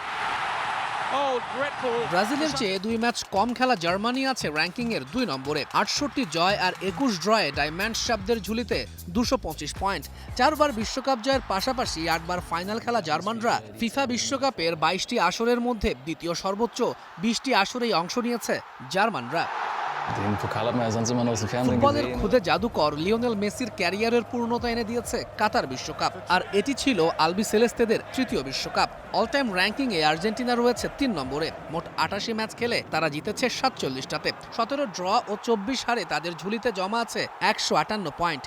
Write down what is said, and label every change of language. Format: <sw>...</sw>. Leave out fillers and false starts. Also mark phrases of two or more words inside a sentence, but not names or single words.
<bn>ব্রাজিলের চেয়ে 2 ম্যাচ কম খেলা জার্মানি আছে র্যাঙ্কিংয়ের 2 নম্বরে, 68 জয় আর 21 ড্রয়ে ডায়মন্ড শাবদের ঝুলিতে 225 পয়েন্ট। 4 বার বিশ্বকাপ জয়ের পাশাপাশি 8 বার ফাইনাল খেলা জার্মানরা ফিফা বিশ্বকাপের 22টি আসরের মধ্যে দ্বিতীয় সর্বোচ্চ, 20টি আসরেই অংশ নিয়েছে জার্মানরা।</bn> <de>Den Pokal hat man ja sonst immer nur aus dem Fernsehen</de> <bn>ফুটবলের</bn> <de>gesehen.</de> <bn>খুদে জাদুকর লিওনেল মেসির ক্যারিয়ারের পূর্ণতা এনে দিয়েছে কাতার বিশ্বকাপ, আর এটি ছিল আলবি সেলেস্তেদের তৃতীয় বিশ্বকাপ। অল টাইম র্যাঙ্কিংয়ে আর্জেন্টিনা রয়েছে 3 নম্বরে, মোট 88 ম্যাচ খেলে তারা জিতেছে 47টাতে, 17 ড্র ও 24 হারে তাদের ঝুলিতে জমা আছে 158 পয়েন্ট।</bn>